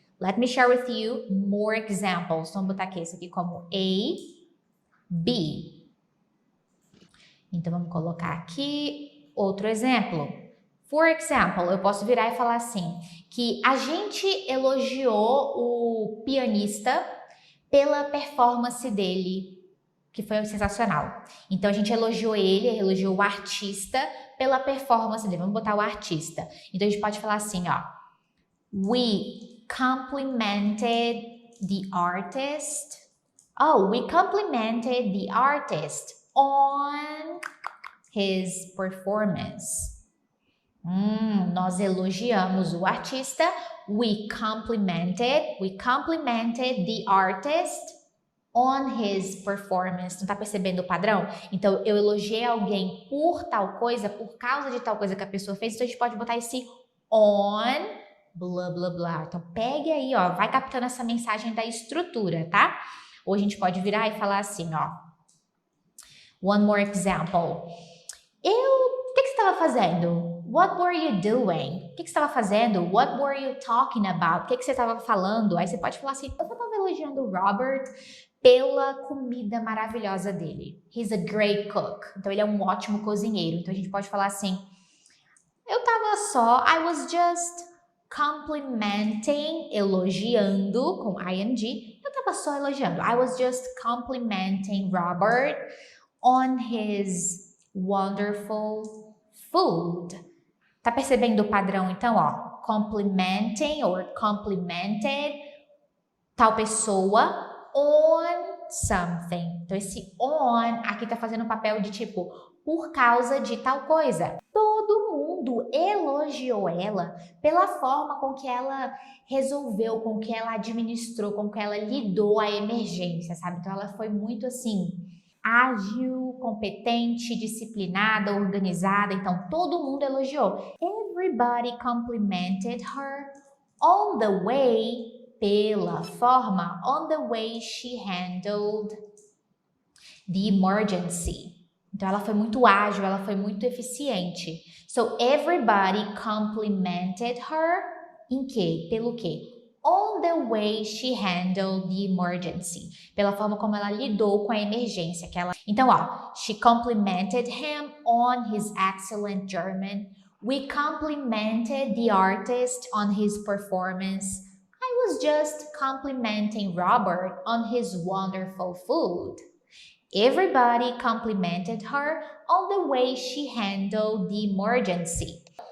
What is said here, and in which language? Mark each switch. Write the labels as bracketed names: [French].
[English] Let me share with you more examples. [Portuguese] Vamos botar aqui esse aqui como A, B. Então, vamos colocar aqui outro exemplo. For example, eu posso virar e falar assim, que a gente elogiou o pianista pela performance dele, que foi sensacional. Então, a gente elogiou ele, elogiou o artista pela performance dele. Vamos botar o artista. Então, a gente pode falar assim, ó. [English] We complimented the artist. Oh, we complimented the artist on his performance. [Portuguese] Nós elogiamos o artista. [English] We complimented the artist on his performance. [Portuguese] Não tá percebendo o padrão? Então, eu elogiei alguém por tal coisa, por causa de tal coisa que a pessoa fez. Então, a gente pode botar esse on, blá, blá, blá. Então, pegue aí, ó, vai captando essa mensagem da estrutura, tá? Ou a gente pode virar e falar assim, ó. [English] One more example. [Portuguese] O que você estava fazendo? [English] What were you doing? [Portuguese] O que você estava fazendo? [English] What were you talking about? [Portuguese] O que você estava falando? Aí você pode falar assim, eu estava elogiando o Robert pela comida maravilhosa dele. [English] He's a great cook. [Portuguese] Então, ele é um ótimo cozinheiro. Então, a gente pode falar assim, [English] I was just complimenting, [Portuguese] elogiando, com ing. Eu estava só elogiando. [English] I was just complimenting Robert on his wonderful food. [Portuguese] Tá percebendo o padrão, então, ó? [English] Complimenting or complimented [Portuguese] tal pessoa on something. Então, esse on aqui tá fazendo o papel de tipo, por causa de tal coisa. Todo mundo elogiou ela pela forma com que ela resolveu, com que ela administrou, com que ela lidou a emergência, sabe? Então, ela foi muito assim, ágil, competente, disciplinada, organizada. Então, todo mundo elogiou. [English] Everybody complimented her on the way, [Portuguese] pela forma, [English] on the way she handled the emergency. [Portuguese] Então, ela foi muito ágil, ela foi muito eficiente. [English] So, everybody complimented her [Portuguese] em quê? Pelo quê? [English] On the way she handled the emergency. [Portuguese] Pela forma como ela lidou com a emergência. [English] Então, ó, she complimented him on his excellent German. We complimented the artist on his performance. I was just complimenting Robert on his wonderful food. Everybody complimented her on the way she handled the emergency.